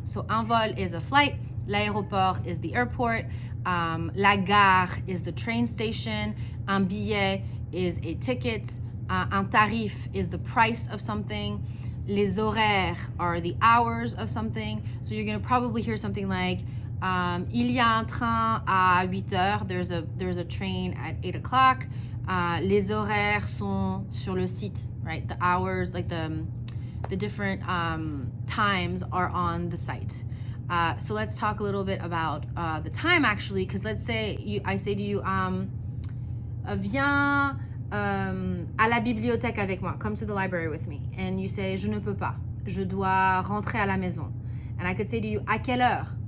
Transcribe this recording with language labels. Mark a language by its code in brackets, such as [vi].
[en] So un vol is a flight, l'aéroport is the airport, la gare is the train station, un billet is a ticket, un tarif is the price of something, les horaires are the hours of something. So you're going to probably hear something like [fr] il y a un train à 8 heures, [en] there's a train at 8 o'clock. [fr] Les horaires sont sur le site, right? [en] The hours, like the different times are on the site. So let's talk a little bit about the time, actually, because let's say I say to you, [fr] viens à la bibliothèque avec moi, [en] come to the library with me, and you say [fr] je ne peux pas, je dois rentrer à la maison, [en] and I could say to you [fr] à quelle heure.